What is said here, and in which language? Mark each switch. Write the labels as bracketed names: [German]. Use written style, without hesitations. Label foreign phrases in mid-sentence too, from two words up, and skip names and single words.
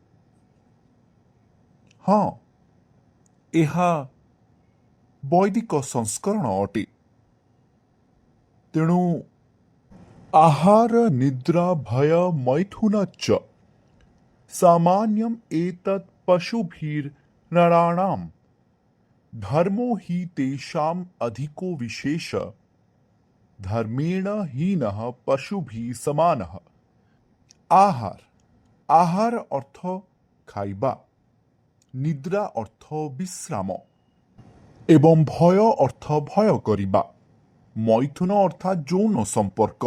[Odia] ହଁ, ଏହା ବୈଦିକ ସଂସ୍କରଣ ଅଟେ। [Sanskrit] ତେଣୁ ଆହାର ନିଦ୍ରା ଭୟ ମୈଥୁନଶ୍ଚ ସାମାନ୍ୟମ୍ ଏତତ୍ ପଶୁଭିର୍ନରାଣାମ୍ ଧର୍ମୋ हि तेषाम् अधिको विशेष ଧର୍ମେଣ ହୀନଃ ପଶୁଭିଃ ସମାନଃ। [Odia] ଆହାର, ଆହାର ଅର୍ଥ ଖାଇବା, ନିଦ୍ରା ଅର୍ଥ ବିଶ୍ରାମ ଏବଂ ଭୟ ଅର୍ଥ ଭୟ କରିବା, ମୈଥୁନ ଅର୍ଥାତ୍ ଯୌନ ସମ୍ପର୍କ।